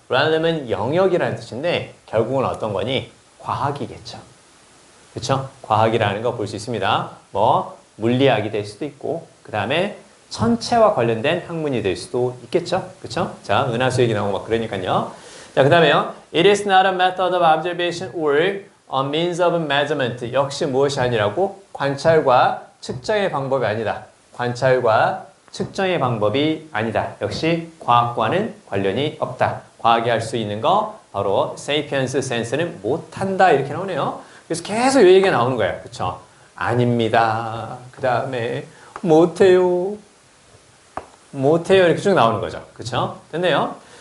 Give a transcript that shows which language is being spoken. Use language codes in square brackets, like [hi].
[ko] realm은 영역이라는 뜻인데 결국은 어떤 거니? 과학이겠죠. 그렇죠? 과학이라는 거 볼 수 있습니다. 뭐 물리학이 될 수도 있고 그 다음에 천체와 관련된 학문이 될 수도 있겠죠? 그렇죠? 자, 은하수 얘기 나오고 막 그러니까요. 자, 그 다음에요. [en] It is not a method of observation or a means of measurement. [ko] 역시 무엇이 아니라고? 관찰과 측정의 방법이 아니다. 관찰과 측정의 방법이 아니다. 역시 과학과는 관련이 없다. 과학이 할 수 있는 거 바로 sapiens sense는 못한다. 이렇게 나오네요. 그래서 계속 이 얘기가 나오는 거예요. 그쵸? 아닙니다. 그 다음에 못해요. 못해요. 이렇게 쭉 나오는 거죠. 그쵸? 됐네요.